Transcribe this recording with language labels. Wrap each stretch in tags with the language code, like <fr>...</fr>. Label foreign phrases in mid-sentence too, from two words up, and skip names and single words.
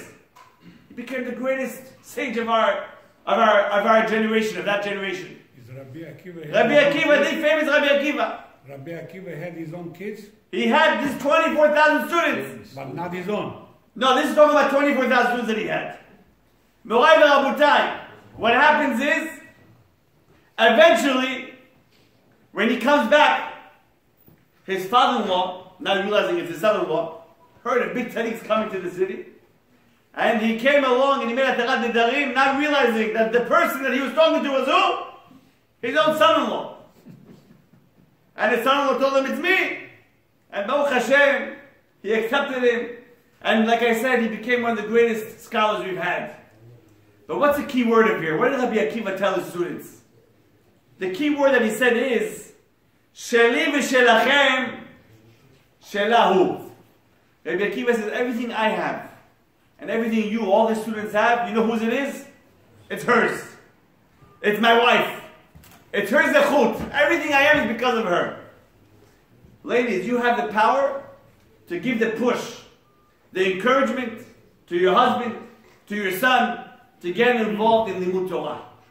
<en>He became the greatest sage of our generation, of that generation. Is Rabbi Akiva, the famous Rabbi Akiva. Rabbi Akiva had his own kids? He had these 24,000 students. But not his own. No, this is talking about 24,000 students that he had.</en> <he>Morai v'Rabutai.</he> <en>What happens is, eventually, when he comes back, his father-in-law, not realizing it's his son-in-law, heard a big tzaddik coming to the city. And he came along and he made a</en> <he>Tarat Nedarim,</he> <en>not realizing that the person that he was talking to was who? His own son-in-law. And his son-in-law told him, it's me. And</en> <he>Baruch Hashem,</he> <en>he accepted him. And like I said, he became one of the greatest scholars we've had. But what's the key word up here? What did Rabbi Akiva tell his students? The key word that he said is,</en> <he>Sheli v'shelachem shelahu.</he> <en>Rabbi Akiva says, everything I have, and everything you, all the students have, you know whose it is? It's hers. It's my wife. It's her zechut. Everything I am is because of her. Ladies, you have the power to give the push, the encouragement to your husband, to your son, to get involved in</en> <he>Limud Torah.</he>